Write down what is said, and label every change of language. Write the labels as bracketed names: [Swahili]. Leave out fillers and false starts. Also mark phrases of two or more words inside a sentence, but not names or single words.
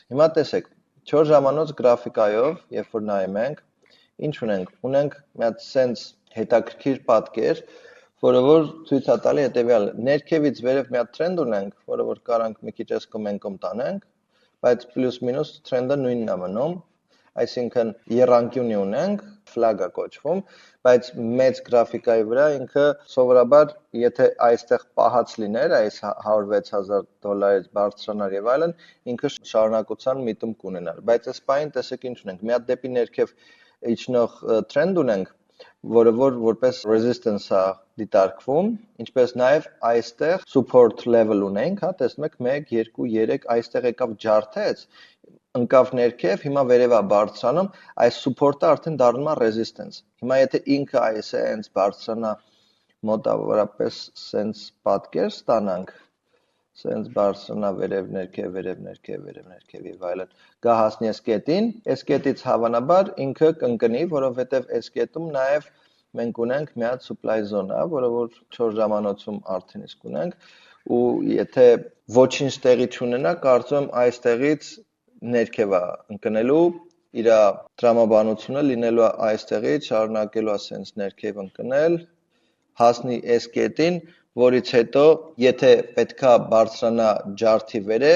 [Armenian] Հիմա տեսեք, 4 ժամանոց գրաֆիկայով, երբ որ նայում ենք, ինչ ունենք մի հատ սենց հետաքրքիր պատկեր, որը որ ցույց է տալի հետևյալը, ներքևից վերև մի հատ տրենդ ունենք, որը որ կարանք մի քիչ կոմ տանենք, բայց պլյուս մինուս տրենդը նույնն է մնում, այսինքն եռանկյունի ունենք, ֆլագ է կոչվում, բայց մեծ գրաֆիկայի վրա ինքը սովորաբար, եթե այստեղ պահած լիներ, այս $106,000 բարձրանար եւ այլն, ինքը շարունակության միտում կունենար, բայց այս պահին տեսեք ինչ ունենք, մի հատ դեպի ներքև իջնող տրենդ ունենք, որը որպես resistance է դիտարկվում, ինչպես նաև այստեղ [English] support level [Armenian] ունենք, հա, տեսնում եք 1, 2, 3, այստեղ եկավ ջարդեց, ընկավ ներքև, հիմա վերև է բարձրանում, այս support-ը արդեն դառնում է resistance։ Հիմա եթե ինքը այս է հենց բարձրանա մոտավորապես սենց պատկեր ստանանք, սենց բարձրանա վերև ներքև եւ այլն, գա հասնի այս կետին, այս կետից հավանաբար ինքը կընկնի, որովհետեւ այս կետում նաեւ մենք ունենք մի հատ [English] supply zone, [Armenian] որը որ 4 ժամանոցում արդեն իսկ ունենք, ու եթե ոչինչ տեղի չունենա, կարծում եմ այստեղից ներքև է ընկնելու, իր տրամաբանությունը լինելու է այստեղից, շարունակելու է սենց ներքև ընկնել, հասնի այս կետին, որից հետո, եթե պետքա բարձրանա ջարդի վերև,